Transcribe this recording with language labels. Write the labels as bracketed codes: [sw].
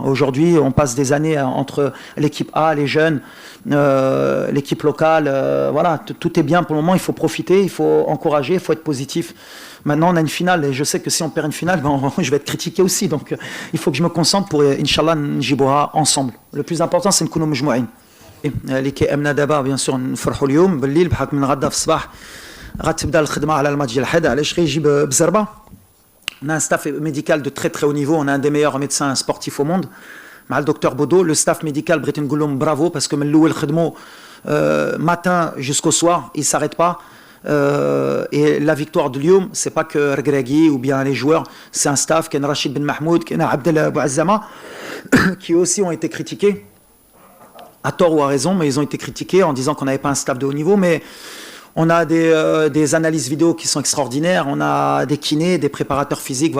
[fr] Aujourd'hui, on passe des années entre l'équipe A, les jeunes, l'équipe locale. Voilà, tout est bien pour le moment. Il faut profiter, il faut encourager, il faut être positif. Maintenant, on a une finale et je sais que si on perd une finale, je vais être critiqué aussi. Donc, il faut que je me concentre pour, Inch'Allah, [ar] نجيبوها [fr] ensemble. Le plus important, c'est [ar] نكونوا مجموعين. اللي كيأمنا دابا [fr] bien sûr [ar] نفرحوا اليوم بالليل بحكم من غدا في الصباح غتبدا الخدمة على الماتش ديال الحد. علاش غيجيب بزربة؟ [fr] On a un staff médical de très très haut niveau, on a un des meilleurs médecins sportifs au monde. [ar] مع [fr] le docteur Bodo, le staff médical [ar] بغيت نقول لهم [fr] bravo parce que [ar] من الاول خدموا [fr] matin jusqu'au soir, ils s'arrêtent pas. Et la victoire de Lyon, c'est pas que Regragui ou bien les joueurs, c'est un staff qui est Rachid Ben Mahmoud, qui est Abdel Bouazzama qui aussi ont été critiqués à tort ou à raison, mais ils ont été critiqués en disant qu'on n'avait pas un staff de haut niveau, mais on a des analyses vidéo qui sont extraordinaires, on a des kinés, des préparateurs physiques.